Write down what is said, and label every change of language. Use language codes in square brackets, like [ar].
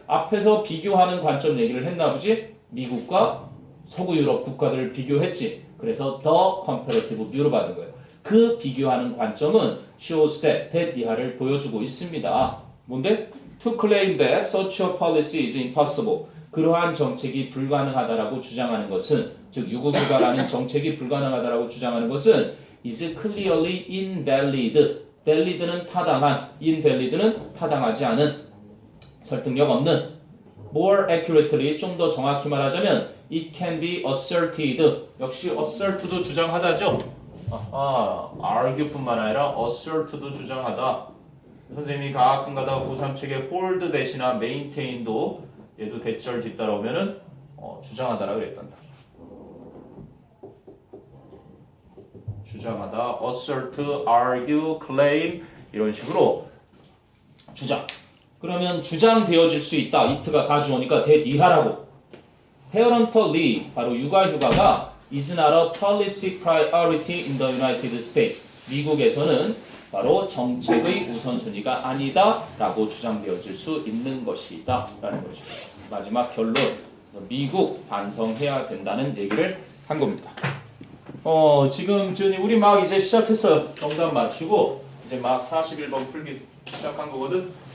[ko] 앞에서 비교하는 관점 얘기를 했나 보지? 미국과 서구 유럽 국가들을 비교했지. 그래서 [en] the comparative view [ko] 로 받은 거예요. 그 비교하는 관점은 [en] shows that [ko] 이하를 보여주고 있습니다. 뭔데? [en] To claim that such a policy is impossible. [ko] 그러한 정책이 불가능하다라고 주장하는 것은, 즉 유급휴가라는 정책이 불가능하다라고 주장하는 것은 [en] is clearly invalid. [ko] valid는 타당한, invalid는 타당하지 않은, 설득력 없는. [en] more accurately [ko] 좀 더 정확히 말하자면 [en] it can be asserted. [ko] 역시 assert도 주장하다죠. argue뿐만 아니라 assert도 주장하다. 선생님이 가끔 가다가 고3 책에 hold 대신에 maintain도 얘도 대절 뒤따라오면은 주장하다라 그랬단다. 주장하다, assert, argue, claim 이런 식으로 주장. 그러면 주장되어질 수 있다. it가 가주어니까 that 이하라고. [en] parentally [ko] 바로 육아휴가가 [en] is not a policy priority in the United States. [ko] 미국에서는 바로 정책의 우선순위가 아니다 라고 주장되어질 수 있는 것이다 라는 것이죠. 마지막 결론, 미국 반성해야 된다는 얘기를 한 겁니다. 지금 우리 막 이제 시작했어요. 정답 맞추고 이제 막 41번 풀기 시작한 거거든.